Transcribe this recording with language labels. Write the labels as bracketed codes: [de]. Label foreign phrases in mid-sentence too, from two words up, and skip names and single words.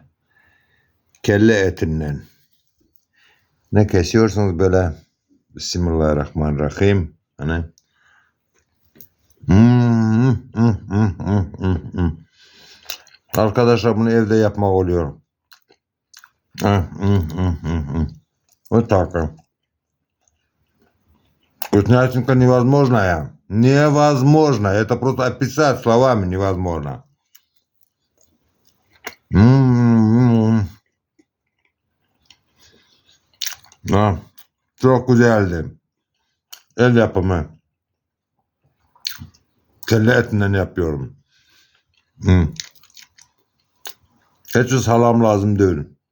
[tr] Kelle etinden. Ne kesiyorsunuz böyle. Bismillahirrahmanirrahim. Hani. Arkadaşlar bunu evde yapmak oluyor. [ru] Вот так. Вкуснятинка невозможная. Невозможно. Это просто описать словами невозможно. [tr] Çok güzeldi. El yapımı. Kelle etinden yapıyorum. Hiç salam lazım değil.